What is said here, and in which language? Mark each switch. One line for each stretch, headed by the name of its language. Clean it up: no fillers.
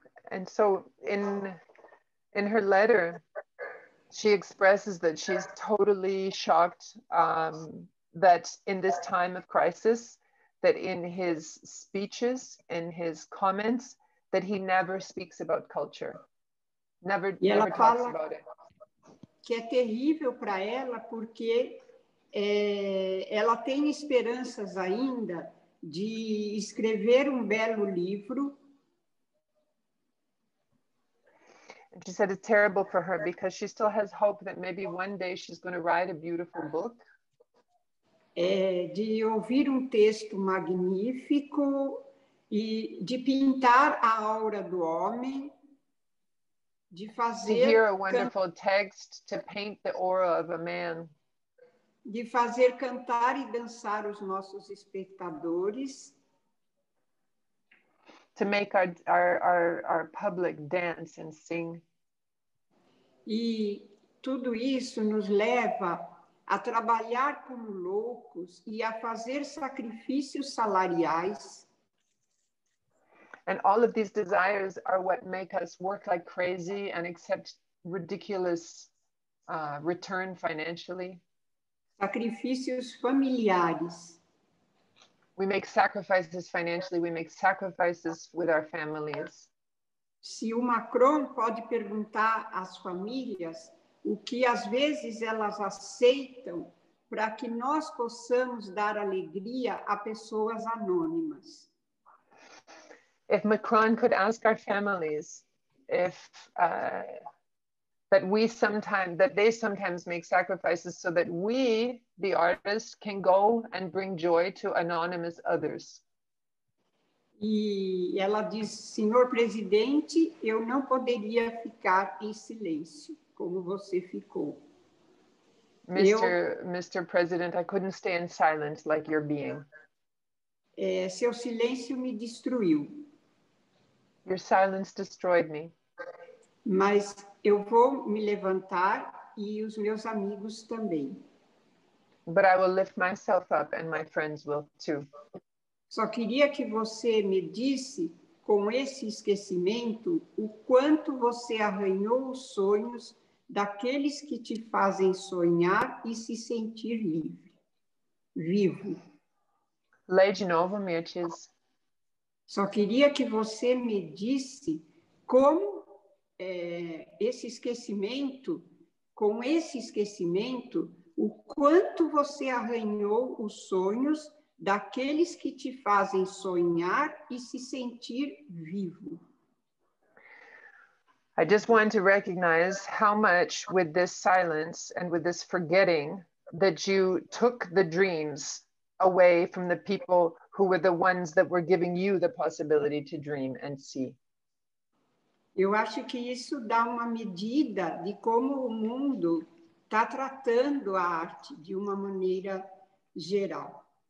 English: And so in her letter, she expresses that she's totally shocked that in this time of crisis, that in his speeches, in his comments, that he never speaks about culture, never talks about it.
Portuguese: Que é terrível para ela, porque ela tem esperanças ainda de escrever um belo livro.
English: She said it's terrible for her because she still has hope that maybe one day she's going to write a beautiful book.
Portuguese: De ouvir um texto magnífico e de pintar a aura do homem, de fazer...
English: To hear a wonderful text, to paint the aura of a man.
Portuguese: De fazer cantar e dançar os nossos espectadores.
English: To make our public dance and sing.
Portuguese: E tudo isso nos leva a trabalhar como loucos e a fazer sacrifícios salariais.
English: And all of these desires are what make us work like crazy and accept ridiculous return financially.
Portuguese: Sacrifícios familiares.
English: We make sacrifices financially, we make sacrifices with our families.
Portuguese: Se o Macron pode perguntar às famílias o que às vezes elas aceitam para que nós possamos dar alegria a pessoas anônimas.
English: If Macron could ask our families if that they sometimes make sacrifices so that we, the artists, can go and bring joy to anonymous others.
Portuguese: E ela diz, senhor presidente, eu não poderia ficar em silêncio, como você ficou.
English: Mr. President, I couldn't stay in silence like you're being.
Portuguese: Seu silêncio me destruiu.
English: Your silence destroyed me.
Portuguese: Mas eu vou me levantar e os meus amigos também.
English: But I will lift myself up and my friends will too.
Portuguese: Só queria que você me disse, com esse esquecimento, o quanto você arranhou os sonhos daqueles que te fazem sonhar e se sentir livre, vivo. Lê de novo, Mirtes. Só queria que você me disse como esse esquecimento, com esse esquecimento, o quanto você arranhou os sonhos daqueles que te fazem sonhar e se sentir vivo.
English: I just want to recognize how much with this silence and with this forgetting that you took the dreams away from the people who were the ones that were giving you the possibility to dream and see.
Portuguese: Eu acho que isso dá uma medida de como o mundo está tratando a arte de uma maneira geral.